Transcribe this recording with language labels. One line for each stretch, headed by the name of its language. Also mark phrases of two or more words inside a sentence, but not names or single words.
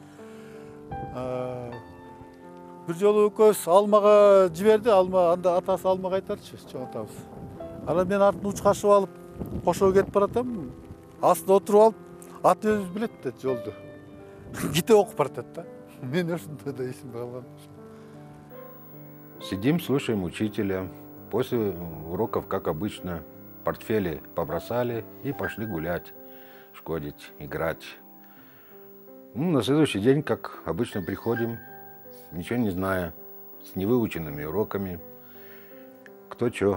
Kyrgyz: Бир жолу экөөбүз алмага жиберди, алма анда атасы алма кайтарчы, чоң атабыз. Анан мен артын учкашып алып, кошо кетип баратам. Астына отуруп алып, ат өзү билет да жолду. Китеп окуп баратат да. Мен ошондой да эсимде калган.
Russian: Сидим, слушаем учителя. После уроков, как обычно, портфели побросали и пошли гулять, шкодить, играть. На следующий день, как обычно, приходим, ничего не зная, с невыученными уроками, кто чё.